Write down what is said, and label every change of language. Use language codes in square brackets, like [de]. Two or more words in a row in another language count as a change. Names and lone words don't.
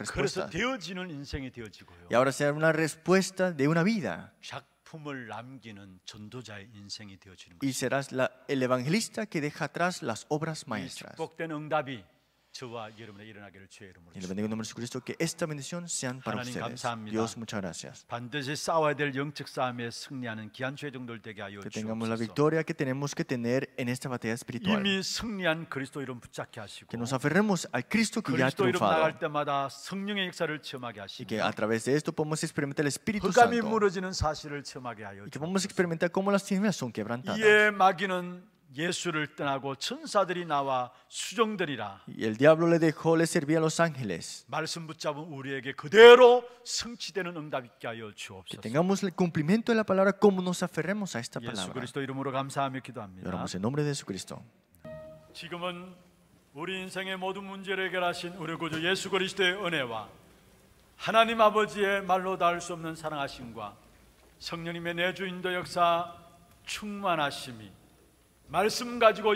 [ko] 그래서 [es] respuestas. [ko] 되어지는 인생이 되어지고요. [es] Y ahora será una respuesta de una vida. [ko] 작품을 남기는 전도자의 인생이 되어지는 [es] Y [ko] 것입니다. [es] serás el evangelista que deja atrás las obras [ko] 이 [es] maestras. [ko] 축복된 응답이 저와 여러분에 일어나기를 주의 이름으로 [es] Y le bendigo en el nombre de Jesucristo que esta bendición sean para [ko] 하나님 [es] ustedes. [ko] 감사합니다. [es] Dios, muchas gracias. [ko] 반드시 싸워야 될 영적 싸움에 승리하는 귀한 죄종들 되게 하여 [es] Que tengamos la [ko] 주옵소서. [es] victoria que tenemos que tener en esta batalla espiritual. [ko] 이미 승리한 그리스도 이름 붙잡게 하시고 [es] Que nos aferremos al Cristo que ya ha [ko] 그리스도 이름 [es] triunfado. [ko] 나갈 때마다 성령의 역사를 체험하게 [es] Y [ko] 하시고 [es] que a través de esto podemos experimentar el Espíritu [ko] 흑암이 [es] Santo. [ko] 무너지는 사실을 체험하게 하여 [es] Y que podemos experimentar cómo las tinieblas son quebrantadas. [ko] 이에 마귀는 예수를 떠나고 천사들이 나와 수종들이라 [es] Y el diablo le dejó, le servía a los ángeles. [ko] 말씀 붙잡은 우리에게 그대로 성취되는 응답 있게 하여 [es] Que [ko] 주옵소서. [es] tengamos el cumplimiento de la palabra como nos aferremos a esta [ko] 예수 [es] palabra. [ko] 그리스도 이름으로 감사하며 [es] Y [ko] 기도합니다. [es] oramos en nombre de Jesucristo. [ko] 지금은 우리 인생의 모든 문제를 해결하신 우리 구주 예수 그리스도의 은혜와 하나님 아버지의 말로 닿을 수 없는 사랑하심과 성령님의 내주 인도 역사 충만하심이 말씀 가지고